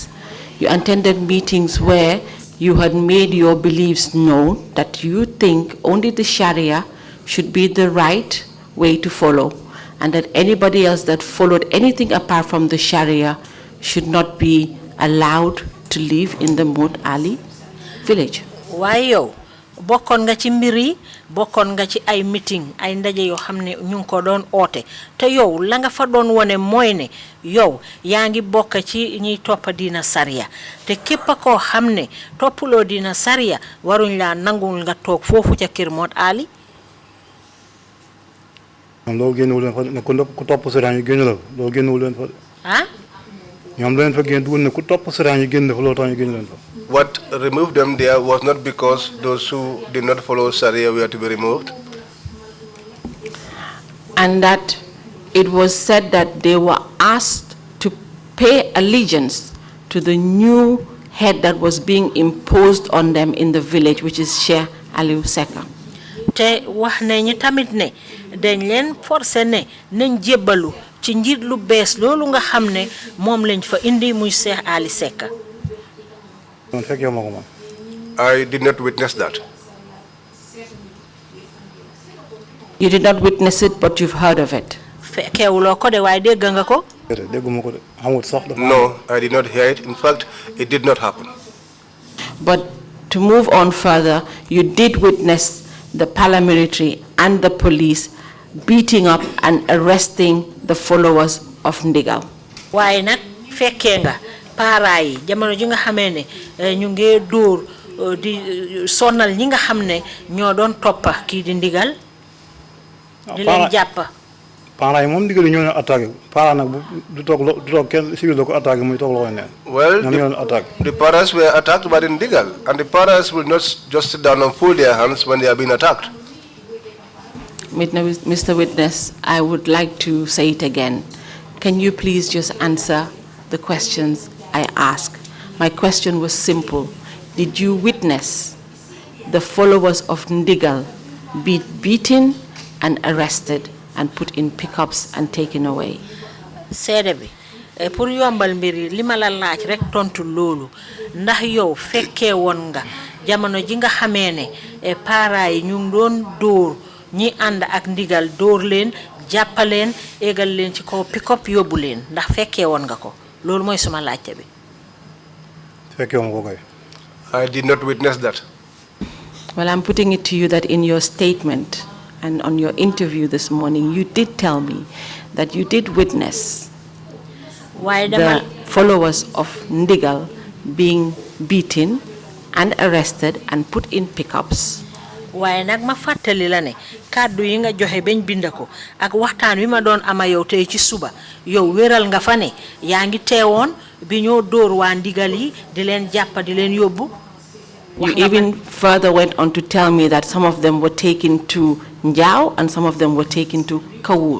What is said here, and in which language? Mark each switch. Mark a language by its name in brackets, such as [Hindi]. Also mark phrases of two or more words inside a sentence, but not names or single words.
[English] You attended meetings where you had made your beliefs known that you think only the Sharia should be the right way to follow, and that anybody else that followed anything apart from the Sharia should not be allowed to live in the Mod Ali village. Why yo? [Wolof] Bokon nga ci mbiri bokon nga ci ay meeting ay ndaje yo xamne ñu ko doon oté te yow la nga fa doon woné moy né yow yaangi bokk ci ñi top dina Sharia te képp ko xamne topulo dina Sharia waruñ la nangul nga tok fofu ca Kër Mod Ali. Lo gënul len fa ne ku top Sharia ñu gënul lo gënul len fa. Ah? Ñom len fa gën du ne ku top Sharia ñu gën fa lo tax ñu gën len fa. [English] What removed them there was not because those who did not follow Sharia were to be removed. And that it was said that they were asked to pay allegiance to the new head that was being imposed on them in the village, which is Shiekh Alieu Secka. [Wolof] Te wax nañu tamit ne dañ leen forcer ne nañ jébalu ci njit lu bees loolu nga xamne mom lañ fa indi muy Shiekh Alieu Secka. [English] I did not witness that. You did not witness it, but you've heard of it. No, I did not hear it. In fact, it did not happen. But to move on further, you did witness the paramilitary and the police beating up and arresting the followers of Ndigal. Why not fekenga? [Wolof] Paray jamono ji nga xamé né ñu ngi door di sonal ñi nga xamné ño doon toppa ki di Ndigal di leen japp parents yi moom ndigal yi ñoo leen attaqué parents nag du toog kenn civil da ko attaqué muy toog loxo neen. [English] Well, the parents were attacked by the illegal, and the parents will not just sit down and fold their hands when they are being attacked. Mr. Witness, I would like to say it again. Can you please just answer the questions I asked? My question was simple. Did you witness the followers of Ndigal be beaten and arrested and put in pickups and taken away? [Wolof] Seede pour yombal mbiri li ma la laaj rek tontu loolu ndax yow fekkee woon nga jamono ji nga xamee ne parents yi ñu ngi doon dóor ñi ànd ak Ndigal dóor leen jàppaleen égal leen ci kaw pick-up yóbbu leen ndax fekkee woon nga ko loolu mooy suma laajte bi. fekkee woon ko kay. [English] I did not witness that. Well, I'm putting it to you that in your statement and on your interview this morning, you did tell me that you did witness the followers of Ndigal being beaten and arrested and put in pickups. [Wolof] Waaye nag ma fàttali la ne kàddu yi nga joxe bañ bind ko ak waxtaan wi ma doon ama yow tey ci suba yow wéral nga fa ne yaa ngi teewoon bi ñoo dóor waa Ndigal yi di leen jàppa di leen yóbbu. [English] You even further went on to tell me that some of them were taken to Njau and some of them were taken to Kawur.